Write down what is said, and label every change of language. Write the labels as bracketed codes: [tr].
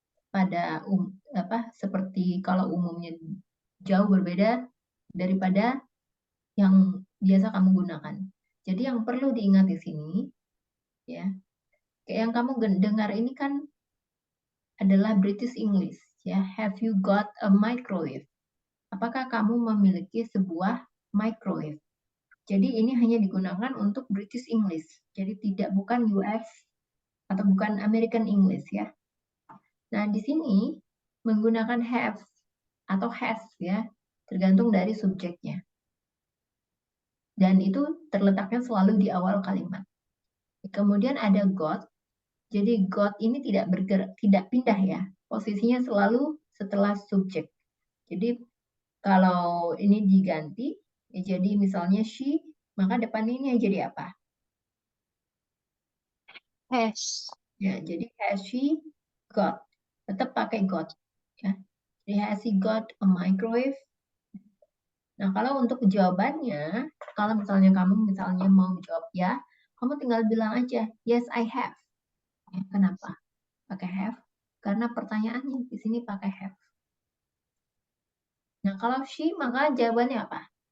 [id] Pada seperti kalau umumnya jauh berbeda daripada yang biasa kamu gunakan. Jadi yang perlu diingat di sini ya, kayak yang kamu dengar ini kan adalah British English ya. [en] Have you got a microwave? [id] Apakah kamu memiliki sebuah microwave? Jadi ini hanya digunakan untuk British English. Jadi bukan US atau bukan American English ya. Nah, di sini menggunakan have atau has ya, tergantung dari subjeknya. Dan itu terletaknya selalu di awal kalimat. Kemudian ada got. Jadi got ini tidak bergerak, tidak pindah ya. Posisinya selalu setelah subjek. Jadi kalau ini diganti, ya jadi misalnya she, maka depan ini jadi apa? [en] Has. [id] Ya, jadi [en] has she got? [id] Tetap pakai got. Ya. [en] Jadi has he got a microwave? [id] Nah, kalau untuk jawabannya, kalau misalnya kamu mau jawab ya, kamu tinggal bilang aja, [en] yes I have. [id] Ya, kenapa pakai have? Karena pertanyaannya di sini pakai have. Nah, kalau she, maka jawabannya apa?